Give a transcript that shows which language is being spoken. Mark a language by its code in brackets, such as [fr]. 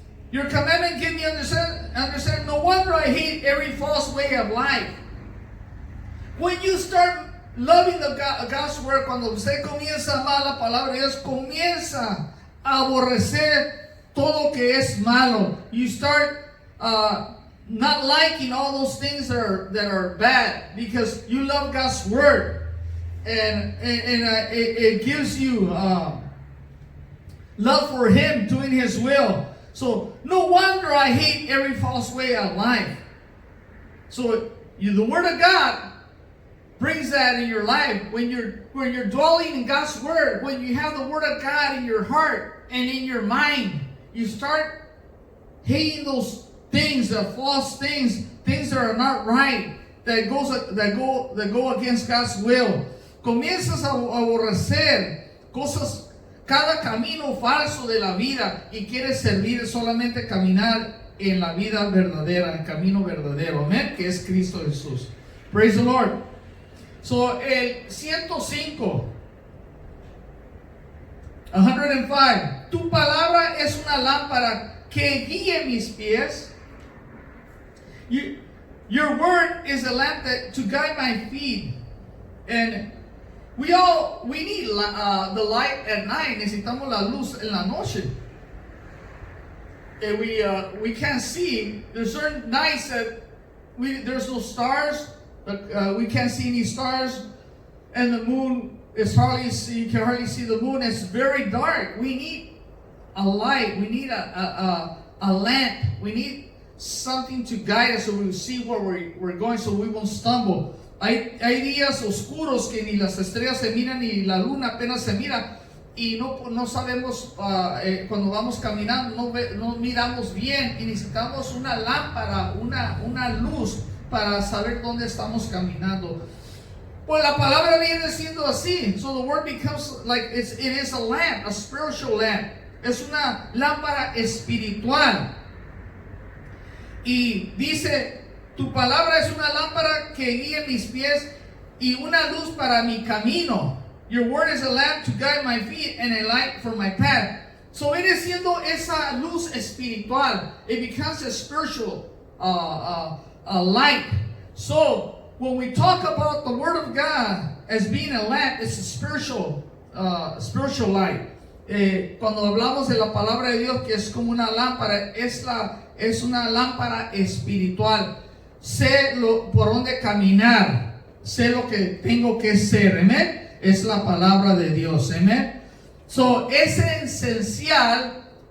[en] Your commandment give me understand. No wonder I hate every false way of life. When you start loving God's word, [es] cuando usted comienza a amar la palabra de Dios, comienza a aborrecer todo que es malo. [en] You start not liking all those things that are bad because you love God's word, and it gives you love for Him, doing His will. So no wonder I hate every false way of life. So the word of God brings that in your life. When you're dwelling in God's word, when you have the word of God in your heart and in your mind, you start hating those things, the false things that are not right, that go against God's will. [es] Comienzas a aborrecer cosas, cada camino falso de la vida, y quieres servir solamente caminar en la vida verdadera, en camino verdadero, amén, que es Cristo Jesús. [en] Praise the Lord. [es] So el 105. 105. Tu palabra es una lámpara que guíe mis pies. [en] Your word is a lamp to guide my feet. And we need the light at night. [es] Necesitamos la luz en la noche. [en] And we can't see. There's certain nights that there's no stars. We can't see any stars, and the moon is you can hardly see the moon. It's very dark. We need a light. We need a lamp. We need something to guide us so we see where we're going, so we won't stumble. [es] Hay días oscuros que ni las estrellas se miran ni la luna apenas se mira, y no sabemos cuando vamos caminando, no miramos bien, y necesitamos una lámpara, una luz para saber dónde estamos caminando. Pues la palabra viene siendo así. [en] So the word becomes like it is a lamp, a spiritual lamp. [es] Es una lámpara espiritual. Y dice, tu palabra es una lámpara que guía mis pies y una luz para mi camino. [en] Your word is a lamp to guide my feet and a light for my path. [es] So viene siendo esa luz espiritual. [en] It becomes a spiritual a light. So when we talk about the word of God as being a lamp, it's a spiritual light. [es] Cuando hablamos de la palabra de Dios, que es como una lámpara, es una lámpara espiritual. Sé por dónde caminar, sé lo que tengo que ser, amén. Es la palabra de Dios, amén. So es esencial